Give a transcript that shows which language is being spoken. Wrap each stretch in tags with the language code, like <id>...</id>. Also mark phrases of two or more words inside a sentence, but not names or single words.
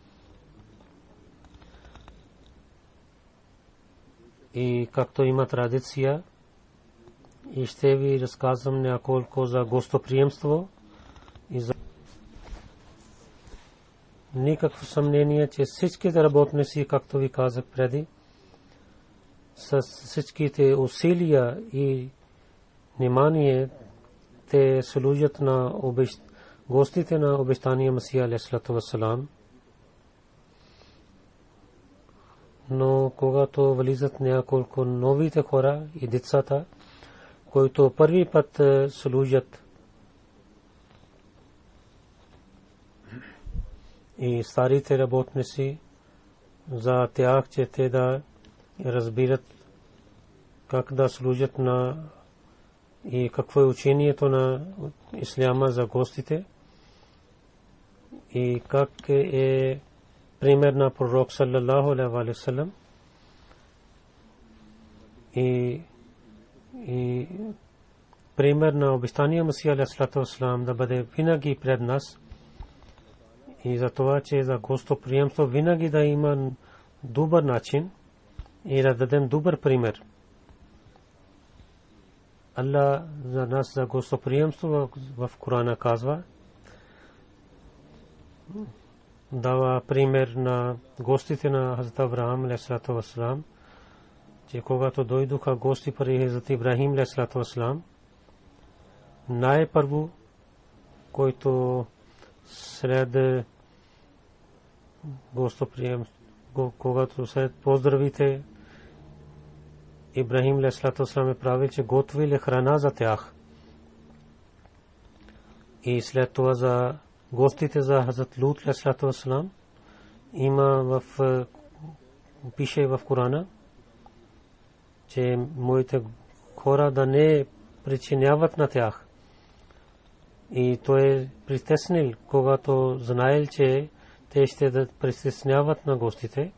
<bg>И както има традиция, и ще ви разказвам няколко за гостоприемство и за никакво съмнение, че всичките работници, както ви казах преди, с всичките усилия и внимание, те служат на гостите на обещания Масия</bg> <ar>عليه الصلاة والسلام.</ar> <bg>Но когато влизат няколко новите хора и децата, които първи път служат, и старите работници, за тях, че те да разбират как да служат на и какво е учението на исляма за гостите и как е пример на пророк</bg> <ar>صلى الله عليه وسلم</ar> <bg>и пример на обещания Масия</bg> <ar>عليه الصلاة والسلام</ar> <bg>да бъде винаги пред нас. И за това, че за гостоприемство винаги да има добър начин и да дадем добър пример. Allah за нас за гостоприемство в Корана казва, дава пример на гостите на Хазрат Авраам</bg> <ar>عليه الصلاة والسلام,</ar> <bg>че когато дойдоха гости при Хазрат Ибрахим</bg> <ar>عليه الصلاة والسلام,</ar> <bg>най-първо, който сред гостоприемство, когато след поздравите, Ибрахим</bg> <ar>عليه الصلاة والسلام</ar> <bg>е правил, че готвили храна за тях. И след това за гостите за Хазрат Лут</bg> <ar>عليه الصلاة والسلام</ar> <bg>има пише в Корана, че моите хора да не причиняват на тях. И той е притеснил, когато знаел, че те ще да притесняват на гостите.</bg>